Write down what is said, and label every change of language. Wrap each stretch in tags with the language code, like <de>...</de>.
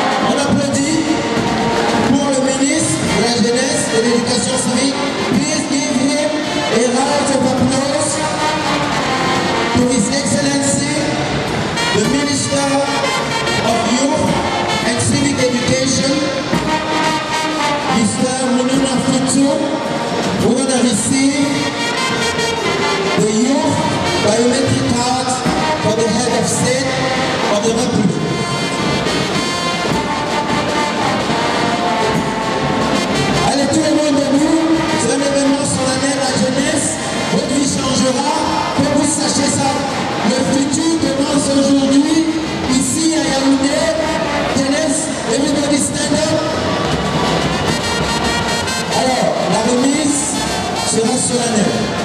<fr>On applaudit pour le ministre de la Jeunesse et de l'Éducation civique.</fr> <en>Please give him a round of applause to His Excellency, the Minister of Youth and Civic Education, Mr. Mununa Futu. We're going to receive the Youth Biometric Card for the Head of State of the Republic.</en> <fr>Allez, tout le monde debout, c'est un événement solennel, la jeunesse, votre vie changera, que vous sachiez ça. Le futur commence aujourd'hui, ici à Yaoundé. Jeunesse,</fr> <en>everybody stand up.</en> <fr>Alors, la remise sera solennelle.</fr>